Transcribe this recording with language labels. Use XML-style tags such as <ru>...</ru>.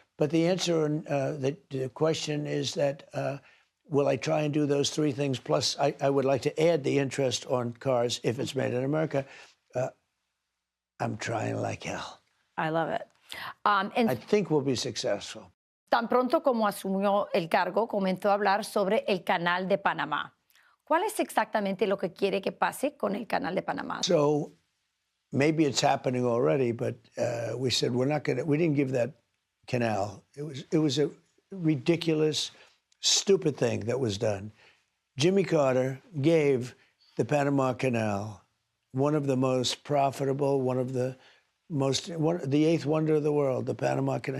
<en>But the answer, the question is that, will I try and do those three things? Plus, I would like to add the interest on cars if it's made in America. I'm trying like hell. I love it. I think we'll be successful.</en> <es>Tan pronto como asumió el cargo, comenzó a hablar sobre el Canal de Panamá. ¿Cuál es exactamente lo que quiere que pase con el Canal de Panamá?</es> <en>So maybe it's happening already, but we said we didn't give that canal. It was a ridiculous, stupid thing that was done. Jimmy Carter gave the Panama Canal, one of the most profitable, the eighth wonder of the world, the Panama Canal.</en>